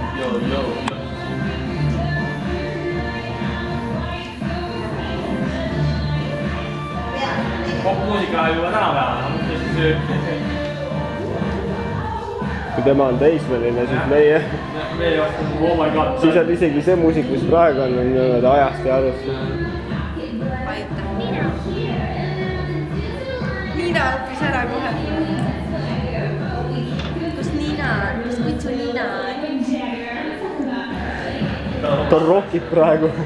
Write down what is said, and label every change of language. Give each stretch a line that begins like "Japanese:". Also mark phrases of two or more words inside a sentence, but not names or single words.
Estonian: popmuusika juba tänapäeval. Kui tema on teismeline, siis meie...
English: Oh my god.
Estonian: Siis on isegi see muusik, mis praegu on ajast ja arust. Niina õppis ära kohe. Kus Niina on? Kus kutsu Niina on? Ta rockib praegu.